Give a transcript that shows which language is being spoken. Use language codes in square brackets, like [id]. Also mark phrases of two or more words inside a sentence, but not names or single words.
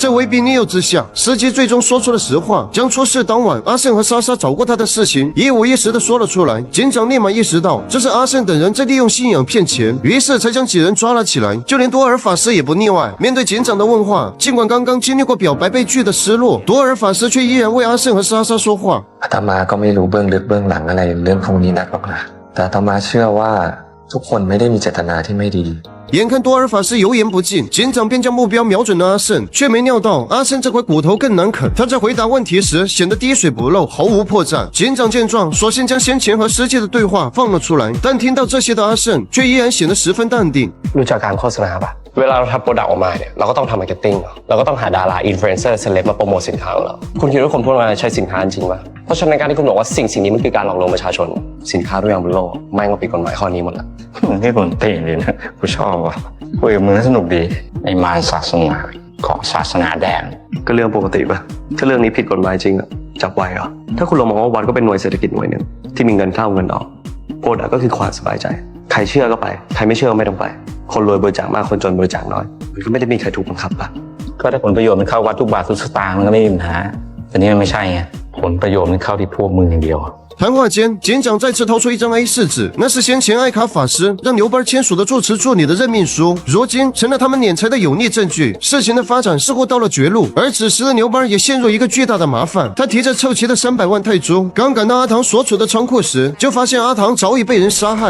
[zh] 在威逼利诱之下，司机最终说出了实话，将出事当晚阿胜和莎莎找过他的事情一五一十地说了出来。警长立马意识到这是阿胜等人在利用信仰骗钱，于是才将几人抓了起来，就连多尔法师也不例外。面对警长的问话，尽管刚刚经历过表白被拒的失落，多尔法师却依然为阿胜和莎莎说话。 [th] อาตมาก็ไม่รู้เบื้องลึกเบื้องหลังอะไรเรื่องพวกนี้นักหรอกนะแต่อาตมาเชื่อว่าทุกคนไม่ได้มีเจตนาที่ไม่ดี [zh] 眼看多尔法师油盐不进，警长便将目标瞄准了阿胜，却没料到阿胜这块骨头更难啃。他在回答问题时显得滴水不漏，毫无破绽。警长见状，索性将先前和司机的对话放了出来，但听到这些的阿胜却依然显得十分淡定。 [th] รู้จักการโฆษณาปะเวลาเราทำโปรดักต์ออกมาเนี่ยเราก็ต้องทำมาร์เก็ตติ้งเราก็ต้องหาดาราอินฟลูเอนเซอร์เซเลบมาโปรโมทสินค้าของเราคุณคิดว่าคนพวกนั้นใช้สินค้าจริงปะเพราะฉะนั้นการที่คุณบอกว่าสิ่งนี้มันคือการหลอกลวงประชาชนสินค้าทุกอย่างบนโลกแม่งก็ผิดกฎหมายข้อนี้หมดละ มึงให้คนเตะเลยนะกูชอบว่ะคุยกับมึงสนุกดีไอ้มารศาสนาของศาสนาแดง ก็เรื่องปกติปะถ้าเรื่องนี้ผิดกฎหมายจริงอะจับไว้เหรอถ้าคุณลองมองว่าวัดก็เป็นหน่วยเศรษฐกิจหน่วยหนึ่งที่มีเงินเข้าเงินออกโปรดักก็คือความสบายใจใครเชื่อก็ไปใครไม่เชื่อก็ไม่ต้องไปคนรวยบริจาคมากคนจนบริจาคน้อยมันก็ไม่ได้มีใครถูกบังคับปะ ก็ถ้าผลประโยชน์มันเข้าวัดทุกบาททุกสตางค์มันก็ไม่มีปัญหาแต่นี่มันไม่ใช่ไงผลประโยชน์มันเข้าที่พวกมึงอย่างเดียว [zh] 谈话间，警长再次掏出一张 A4 纸，那是先前艾卡法师让牛班签署的住持助理的任命书，如今成了他们敛财的有力证据。事情的发展似乎到了绝路，而此时的牛班也陷入一个巨大的麻烦。他提着凑齐的300万泰铢，刚赶到阿唐所处的仓库时，就发现阿唐早已被人杀害。